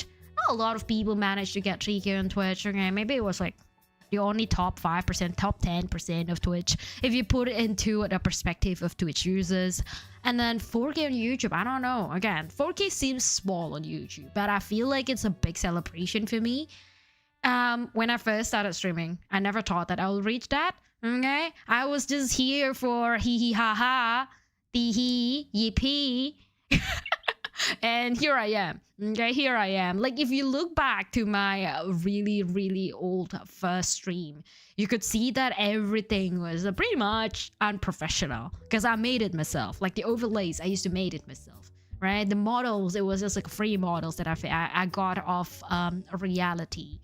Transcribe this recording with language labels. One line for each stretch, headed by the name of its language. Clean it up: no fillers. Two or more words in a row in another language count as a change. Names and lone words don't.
English: Not a lot of people managed to get 3K on Twitch. Okay, maybe it was like the only top 5%, top 10% of Twitch, if you put it into the perspective of Twitch users. And then 4K on YouTube, I don't know. Again, 4K seems small on YouTube, but I feel like it's a big celebration for me. When I first started streaming, I never thought that I would reach that. Okay, I was just here for hee hee ha ha, tee hee yippee. And here I am. Okay, here I am. Like, if you look back to my really, really old first stream, you could see that everything was pretty much unprofessional because I made it myself. Like the overlays, I used to make it myself, right? The models, it was just like free models that I got off Reality.